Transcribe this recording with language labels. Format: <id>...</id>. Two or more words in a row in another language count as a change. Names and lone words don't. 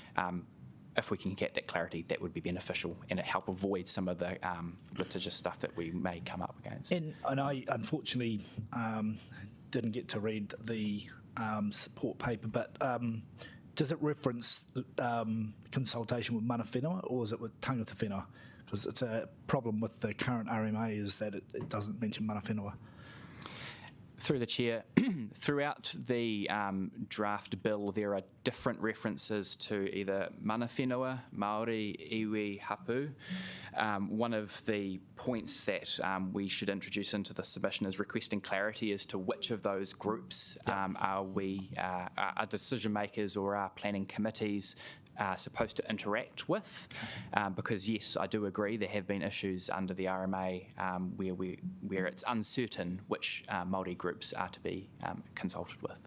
<en>If we can get that clarity, that would be beneficial and it help avoid some of the litigious stuff that we may come up against. And I unfortunately didn't get to read the support paper, but does it reference consultation with</en> <mi>mana whenua</mi> <en>or is it with</en> <mi>tangata whenua?</mi> <en>Because it's a problem with the current RMA is that it doesn't mention</en> <mi>mana whenua.</mi> <en>Through the Chair, throughout the draft bill, there are different references to either</en> <mi>mana whenua, Māori, iwi, hapu.</mi> <en>One of the points that we should introduce into the submission is requesting clarity as to which of those groups are decision makers or are planning committees supposed to interact with, because yes, I do agree there have been issues under the RMA where it's uncertain which Māori groups are to be consulted with.</en>